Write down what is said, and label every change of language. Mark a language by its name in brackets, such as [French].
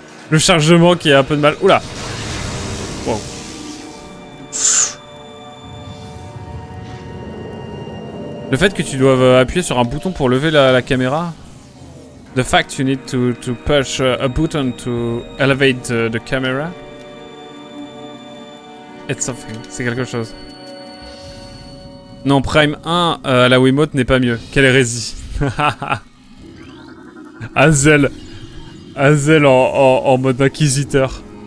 [French] Le chargement qui a un peu de mal. Oula! Wow. Le fait que tu doives appuyer sur un bouton pour lever la caméra. [English] The fact you need to push a button to elevate the camera. It's something. [French] C'est quelque chose. Non, Prime 1 à la Wiimote n'est pas mieux. Quelle hérésie. Hazel. Hazel en mode inquisiteur.